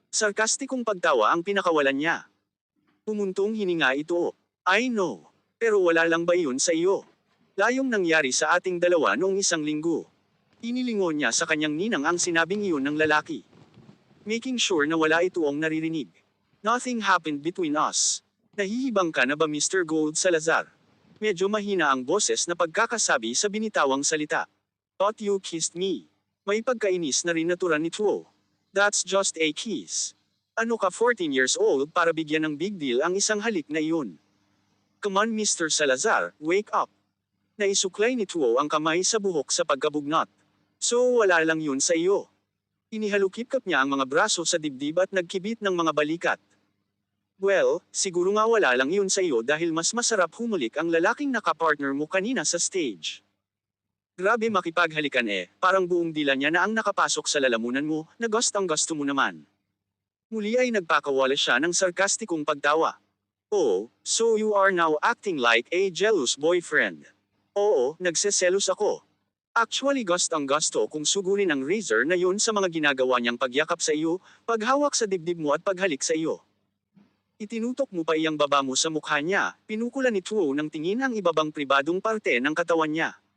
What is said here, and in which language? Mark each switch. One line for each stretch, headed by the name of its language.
Filipino: Sarkastikong pagtawa ang pinakawalan niya. Pumuntong hininga ito.
English: I know.
Filipino: Pero wala lang ba iyon sa iyo? Layong nangyari sa ating dalawa noong isang linggo. Inilingon niya sa kanyang ninang ang sinabing iyon ng lalaki.
English: Making sure
Filipino: na wala itoong naririnig.
English: Nothing happened between us.
Filipino: Nahihibang ka na ba, Mr. Gold Salazar? Medyo mahina ang boses na pagkakasabi sa binitawang salita.
English: Thought you kissed me.
Filipino: May pagkainis na rin naturan ni Tuo.
English: That's just a kiss.
Filipino: Ano ka 14 years old para bigyan ng big deal ang isang halik na iyon?
English: Come on, Mr. Salazar, wake up.
Filipino: Naisuklay ni Tuo ang kamay sa buhok sa pagkabugnot. So wala lang yun sa iyo. Inihalukip-kap niya ang mga braso sa dibdib at nagkibit ng mga balikat. Well, siguro nga wala lang yun sa iyo dahil mas masarap humulik ang lalaking nakapartner mo kanina sa stage. Grabe makipaghalikan parang buong dila niya na ang nakapasok sa lalamunan mo, na gustong-gusto mo naman. Muli ay nagpakawala siya ng sarkastikong pagtawa.
English: Oh, so you are now acting like a jealous boyfriend.
Filipino: Oo, nagseselos ako. Actually gustong-gusto kung sugurin ang razor na yun sa mga ginagawa niyang pagyakap sa iyo, paghawak sa dibdib mo at paghalik sa iyo. Itinutok mo pa iyang baba mo sa mukha niya, pinukulan ni Tuo ng tingin ang ibabang pribadong parte ng katawan niya.